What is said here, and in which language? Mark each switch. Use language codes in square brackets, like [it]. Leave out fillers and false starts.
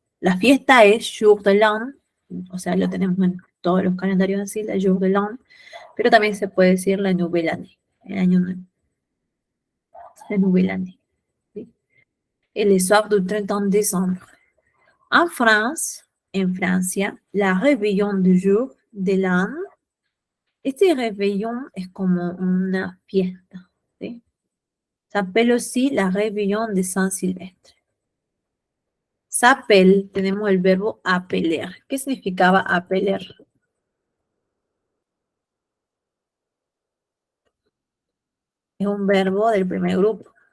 [es] La fiesta es Jour de l'An, o sea, lo tenemos en todos los calendarios así, la Jour de l'An, pero también se puede decir la Nouvelle Année, el Año Nuevo. La Nouvelle Année. ¿Sí? [fr] Et le soir du 31 décembre. [es] En Francia, la réveillon du jour de l'an, este réveillon es como una fiesta, ¿sí? [fr] S'appelle aussi la réveillon de Saint-Sylvestre. [es] S'appelle, tenemos el verbo appeler. ¿Qué significaba appeler? Es un verbo del primer grupo.